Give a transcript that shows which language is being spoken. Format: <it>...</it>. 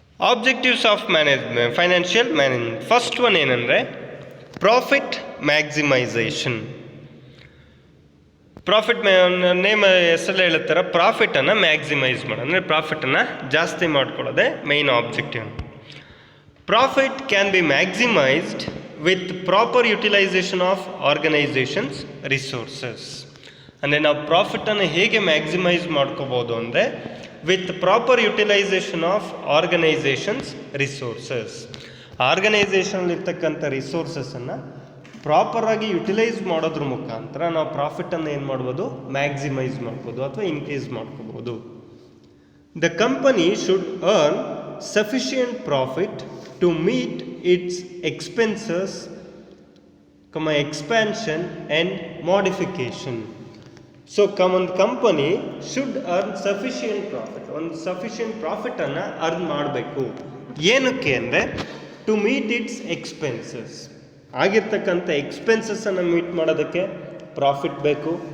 <en>Objectives of financial management. First one ಏನಂದರೆ profit maximisation.</en> <kn>Profit name ಹೆಸರಲ್ಲಿ ಹೇಳುತ್ತಾರೆ, ಪ್ರಾಫಿಟನ್ನು maximise ಮಾಡೋದು ಅಂದರೆ ಪ್ರಾಫಿಟನ್ನು ಜಾಸ್ತಿ ಮಾಡ್ಕೊಳ್ಳೋದೇ main objective.</kn> <en>Profit can be maximized with proper utilization of organization's resources.</en> <kn>ಅಂದರೆ ನಾವು ಪ್ರಾಫಿಟನ್ನು ಹೇಗೆ ಮ್ಯಾಕ್ಸಿಮೈಸ್ ಮಾಡ್ಕೋಬೋದು ಅಂದರೆ</kn> <en>With proper utilisation of organisations resources.</en> <kn>ಆರ್ಗನೈಸೇಷನಲ್ಲಿರ್ತಕ್ಕಂಥ ರಿಸೋರ್ಸಸನ್ನು ಪ್ರಾಪರಾಗಿ utilise ಮಾಡೋದ್ರ ಮುಖಾಂತರ ನಾವು ಪ್ರಾಫಿಟನ್ನು ಏನು ಮಾಡ್ಬೋದು, ಮ್ಯಾಕ್ಸಿಮೈಸ್ ಮಾಡ್ಬೋದು ಅಥವಾ ಇನ್ಕ್ರೀಸ್ ಮಾಡ್ಕೋಬೋದು.</kn> <en>The company should earn sufficient profit to meet its expenses, expansion and modification.</en> <kn>So ಒಂದು company</kn> <en>should earn sufficient profit,</en> <kn>ಒಂದು ಸಫಿಷಿಯೆಂಟ್ ಪ್ರಾಫಿಟನ್ನು ಅರ್ನ್ ಮಾಡಬೇಕು. ಏನಕ್ಕೆ ಅಂದರೆ</kn> <en>To meet its expenses.</en> <kn>ಆಗಿರ್ತಕ್ಕಂಥ ಎಕ್ಸ್ಪೆನ್ಸಸ್ಸನ್ನು ಮೀಟ್ ಮಾಡೋದಕ್ಕೆ ಪ್ರಾಫಿಟ್ ಬೇಕು.</kn>